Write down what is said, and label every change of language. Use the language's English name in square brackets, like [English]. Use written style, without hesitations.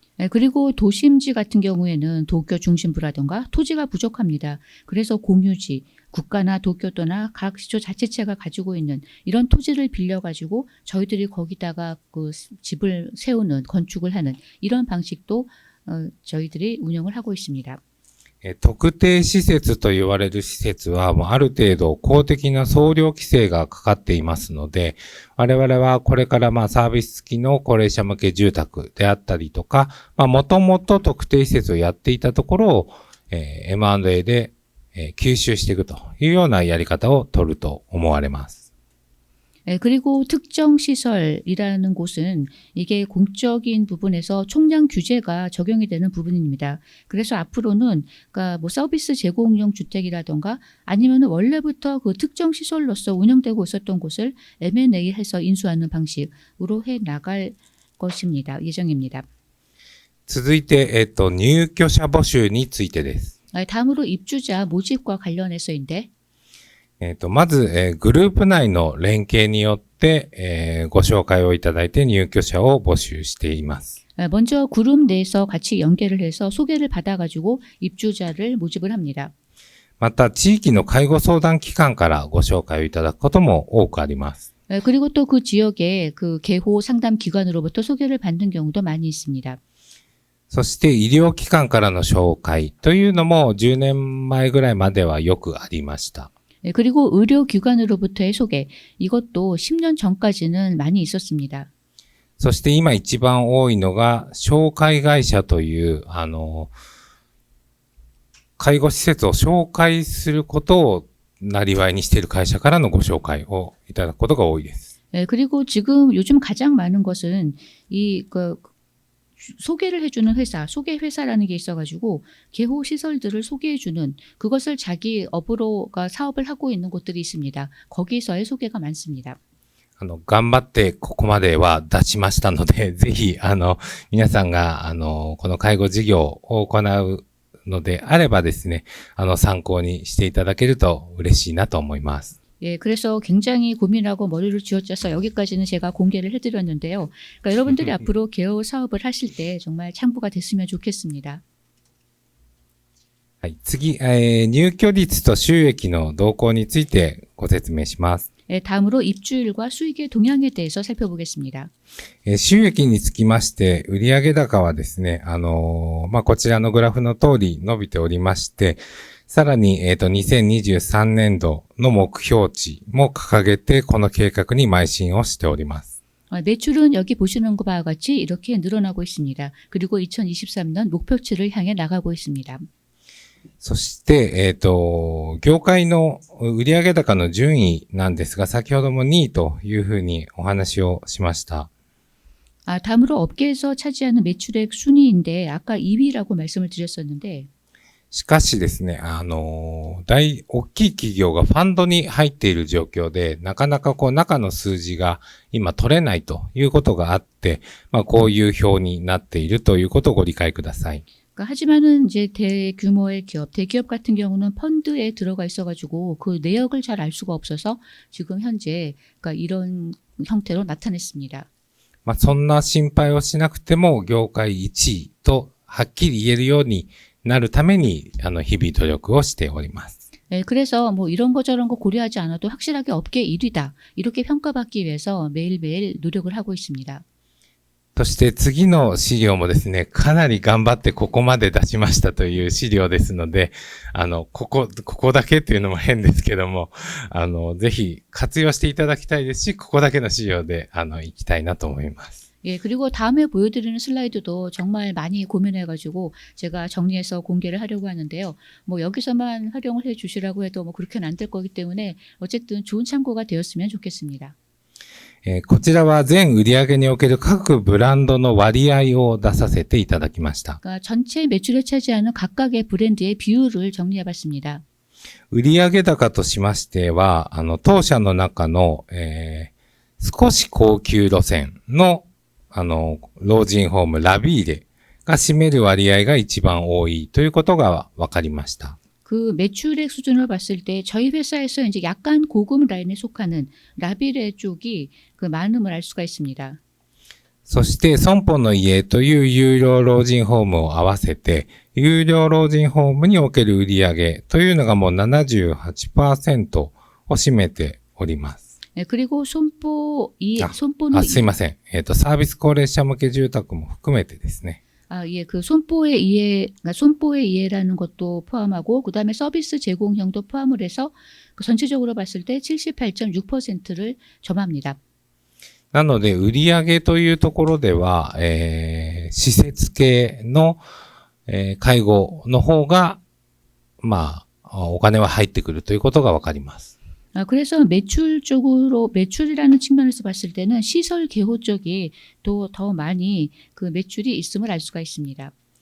[Korean] 그리고 도심지 같은 경우에는 도쿄 중심부라든가 토지가 부족합니다. 그래서 공유지, 국가나 도쿄도나 각 시조 자치체가 가지고 있는 이런 토지를 빌려가지고 저희들이 거기다가 그 집을 세우는, 건축을 하는 이런 방식도 저희들이 운영을 하고 있습니다. [Japanese] 特定施設と言われる施設は、もうある程度公的な総量規制がかかっていますので、我々はこれからサービス付きの高齢者向け住宅であったりとか、もともと特定施設をやっていたところを、M&A で、吸収していくというようなやり方を取ると思われます。 [Korean] 그리고 특정 시설이라는 곳은 이게 공적인 부분에서 총량 규제가 적용이 되는 부분입니다. 그래서 앞으로는 그러니까 뭐 서비스 제공용 주택이라던가 아니면 원래부터 그 특정 시설로서 운영되고 있었던 곳을 M&A 해서 인수하는 방식으로 해 나갈 것입니다. 예정입니다. [Japanese] 続いて、入居者募集についてです。 [Korean] 다음으로 입주자 모집과 관련해서인데 [Japanese] まず、グループ内の連携によって、ご紹介をいただいて入居者を募集しています。 [Korean] 먼저 그룹 내에서 같이 연계를 해서 소개를 받아가지고 입주자를 모집을 합니다. [Japanese] また、地域の介護相談機関からご紹介をいただくことも多くあります。 [Korean] 그리고 또 그 지역의 그 개호 상담 기관으로부터 소개를 받는 경우도 많이 있습니다. [Japanese] そして医療機関からの紹介というのも10年前ぐらいまではよくありました。 [Korean] 그리고 의료기관으로부터의 소개, 이것도 10년 전까지는 많이 있었습니다. [Japanese] そして今一番多いのが紹介会社という介護施設を紹介することをなりわいにしている会社からのご紹介をいただくことが多いです。 [Korean] 그리고 지금 요즘 가장 많은 것은 소개를 해주는 회사, 소개 회사라는 게 있어가지고 개호 시설들을 소개해주는 그것을 자기 업으로가 사업을 하고 있는 곳들이 있습니다. 거기서의 소개가 많습니다. [Japanese] 頑張ってここまでは出しましたので、ぜひ、皆さんが、この介護事業を行うのであればですね、参考にしていただけると嬉しいなと思います。 [Korean] 예, 그래서 굉장히 고민하고 머리를 쥐어짜서 여기까지는 제가 공개를 해드렸는데요. 그러니까 여러분들이 앞으로 개호 사업을 하실 때 정말 참고가 됐으면 좋겠습니다. [Japanese] はい、次、入居率と収益の動向についてご説明します。 [Korean] 예, 다음으로 입주율과 수익의 동향에 대해서 살펴보겠습니다. [Japanese] 収益につきまして、売上高はですね、こちらのグラフの通り伸びておりまして、さらに、2023年度の目標値も掲げて、この計画に邁進をしております。 [Korean] 매출은 여기 보시는 것과 같이 이렇게 늘어나고 있습니다. 그리고 2023년 목표치를 향해 나가고 있습니다. [Japanese] そして、業界の売上高の順位なんですが、先ほども2位というふうにお話をしました。 [Korean] 다음으로 업계에서 차지하는 매출액 순위인데, 아까 2위라고 말씀을 드렸었는데, [Japanese] しかしですね、大きい企業がファンドに入っている状況で、なかなか中の数字が今取れないということがあって、こういう表になっているということをご理解ください。 [Korean] 하지만은 이제 대규모의 기업, 대기업 같은 경우는 펀드에 들어가 있어가지고 그 내역을 잘 알 수가 없어서 지금 현재 그러니까 이런 형태로 나타냈습니다. [Japanese] そんな心配をしなくても業界1位とはっきり言えるようになるために日々努力をしております。 [Korean] 그래서 뭐 이런 거 저런 거 고려하지 않아도 확실하게 업계 1위다 이렇게 평가받기 위해서 매일매일 노력을 하고 있습니다. [Japanese] そして次の資料もですね、かなり頑張ってここまで出しましたという資料ですので、ここだけっていうのも変ですけども、ぜひ活用していただきたいですし、ここだけの資料で、行きたいなと思います。 [Korean] 예, 그리고 다음에 보여드리는 슬라이드도 정말 많이 고민해가지고 제가 정리해서 공개를 하려고 하는데요. 뭐 여기서만 활용을 해 주시라고 해도 뭐 그렇게는 안 될 거기 때문에 어쨌든 좋은 참고가 되었으면 좋겠습니다. [Japanese] こちらは全売上における各ブランドの割合を出させていただきました。 [Korean] 그러니까 전체 매출에 차지하는 각각의 브랜드의 비율을 정리해봤습니다. [Japanese] 売上高としましては、当社の中の、少し高級路線の、老人ホームラビーレが占める割合が一番多いということが分かりました。 [Korean] 그 매출액 수준을 봤을 때 저희 회사에서 이제 약간 고급 라인에 속하는 라비레 쪽이 그 많음을 알 수가 있습니다. [Japanese] そして損保の家という有料老人ホームを合わせて、有料老人ホームにおける売上というのがもう 78% を占めております。 [Korean] 그리고 손보의 [Japanese] すいません。サービス高齢者向け住宅も含めてですね。 [Korean] 예, 그 손보의 이해, 그러니까 손보의 이해라는 것도 포함하고 그다음에 서비스 제공형도 포함을 해서 그 전체적으로 봤을 때 78.6%를 점합니다. [Japanese] なので、売上というところでは、施設系の、介護の方が、お金は入ってくるということがわかります。 [Korean] 그래서 매출 쪽으로, 매출이라는 측면에서 봤을 때는 시설 개호 쪽이 또 더 많이 그 매출이 있음을 알 수가 있습니다.